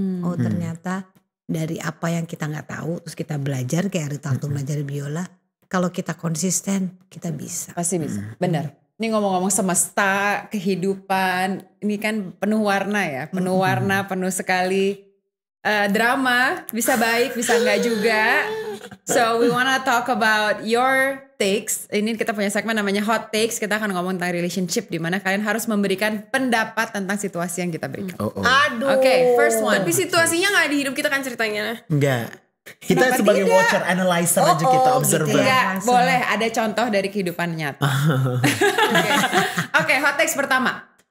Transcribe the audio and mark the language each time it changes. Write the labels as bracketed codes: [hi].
[id] Oh ternyata dari apa yang kita nggak tahu, terus kita belajar kayak Aritanto belajar biola. Kalau kita konsisten, kita bisa. Pasti bisa, benar. Ini ngomong-ngomong semesta, kehidupan, ini kan penuh warna ya, penuh warna, penuh sekali drama, bisa baik, bisa enggak juga. [en] So we wanna talk about your takes. [id] Ini kita punya segmen namanya Hot Takes. Kita akan ngomong tentang relationship, di mana kalian harus memberikan pendapat tentang situasi yang kita berikan. Aduh. [en] Oke, first one. [id] Tapi situasinya nggak di hidup kita kan ceritanya. Enggak. Kita Kenapa sebagai tidak? watcher, analyzer aja kita observer. gitu ya. Enggak, langsung. boleh ada contoh dari kehidupan nyata. Oke, hot takes pertama.